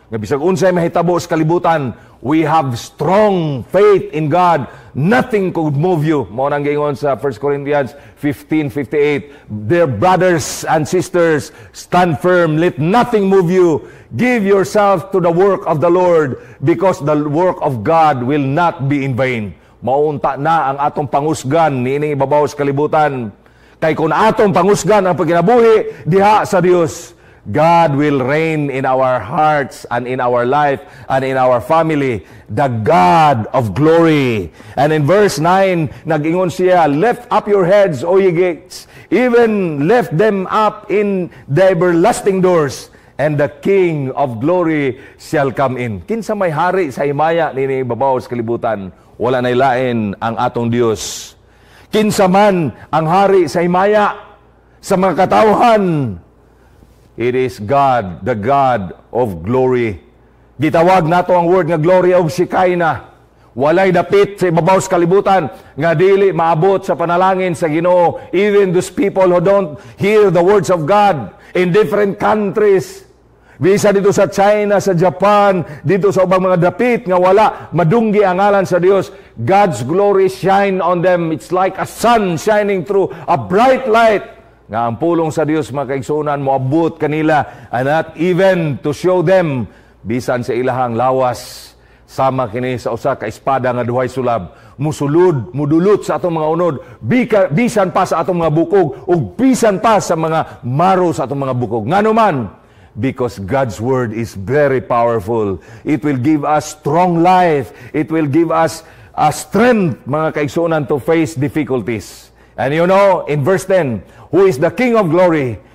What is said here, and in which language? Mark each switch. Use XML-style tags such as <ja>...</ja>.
<ceb>Nga bisag unsay mahitabo sa kalibutan,</ceb> <en>we have strong faith in God. Nothing could move you.</en> <ceb>Mao nang giingon sa</ceb> <en>1 Corinthians 15:58. Dear brothers and sisters, stand firm, let nothing move you. Give yourself to the work of the Lord, because the work of God will not be in vain.</en> <ceb>Maunta na ang atong pangusgan niining ibabaw sa kalibutan. Kay kung atong pangusgan ang pagkinabuhi diha sa Dios,</ceb> <en>God will reign in our hearts and in our life and in our family, the God of glory. And in verse 9,</en> <ceb>nag-ingon siya,</ceb> <en>"Lift up your heads, O ye gates, even lift them up in the everlasting doors, and the King of glory shall come in."</en> <ceb>Kinsa may hari sa himaya nini babaw sa kalibutan, wala nay lain ang atong Dios. Kinsa man ang hari sa himaya sa mga katawhan,</ceb> <en>it is God, the God of glory.</en> <ceb>Gitawag nato ang word nga glory of Shekinah. Walay dapit sa ibabaw sa kalibutan nga dili maabot sa panalangin sa Ginoo.</ceb> <en>Even those people who don't hear the words of God in different countries.</en> <ceb>Bisa dito sa China, sa Japan, dito sa ubang mga dapit nga wala madunggi ang ngalan sa Dios.</ceb> <en>God's glory shine on them. It's like a sun shining through a bright light.</en> <ceb>Nga ang pulong sa Dios mga kaigsunan moabot kanila,</ceb> <en>and not even to show them</en> <ceb>bisan sa ilahang lawas sama kini sa usa ka espada nga duhay sulab, musulod mudulot sa atong mga unod, bisan pa sa atong mga bukog ug bisan pa sa mga maro sa atong mga bukog. Nganuman,</ceb> <en>because God's word is very powerful. It will give us strong life. It will give us a strength</en> <ceb>mga kaigsunan</ceb> <en>to face difficulties. And you know, in verse 10, who is the King of glory?</en>